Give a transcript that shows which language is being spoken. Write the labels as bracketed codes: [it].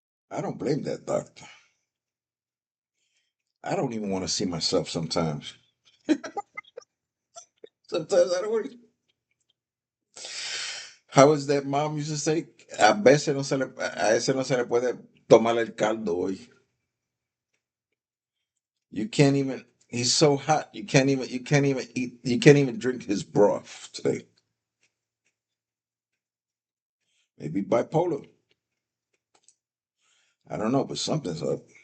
[en] I don't blame that doctor. I don't even want to see myself sometimes. Sometimes I don't want to. How is that mom used to say? [es] A veces no se le puede tomar el caldo hoy. [en] You can't even. He's so hot. You can't even drink his broth today. Maybe bipolar. I don't know, but something's up.